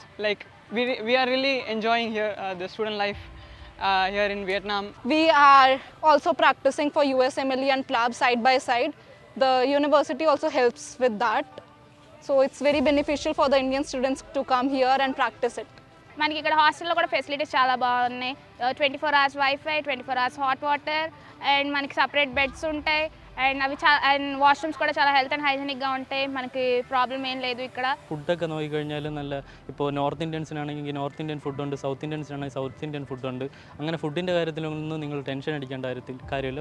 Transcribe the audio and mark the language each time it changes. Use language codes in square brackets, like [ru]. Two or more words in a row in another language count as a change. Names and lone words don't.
[en] Like we are really enjoying here the student life here in Vietnam. We are also practicing for USMLE and PLAB side by side. The university also helps with that. So it's very beneficial for the Indian students to come here and practice it. [te] మనకి ఇక్కడ హాస్టల్లో కూడా ఫెసిలిటీస్ చాలా బాగున్నాయి. [en] 24 hours WiFi, 24 hours hot water, and మనకి separate beds ఉంటాయి. and avi and washrooms [te] కూడా చాలా [en] health and hygienicగా ఉంటాయి. [te] మనకి ప్రాబ్లం ఏం లేదు ఇక్కడ. [ml] ഫുഡൊക്കെ നോക്കിക്കഴിഞ്ഞാൽ നല്ല, ഇപ്പോൾ നോർത്ത് ഇന്ത്യൻസിനാണെങ്കിൽ [en] North Indian [ml] ഫുഡുണ്ട്, സൗത്ത് ഇന്ത്യൻസിനാണെങ്കിൽ [en] South Indian [ml] ഫുഡുണ്ട്. അങ്ങനെ ഫുഡിൻ്റെ കാര്യത്തിലൊന്നും നിങ്ങൾ ടെൻഷൻ അടിക്കേണ്ട കാര്യമില്ല.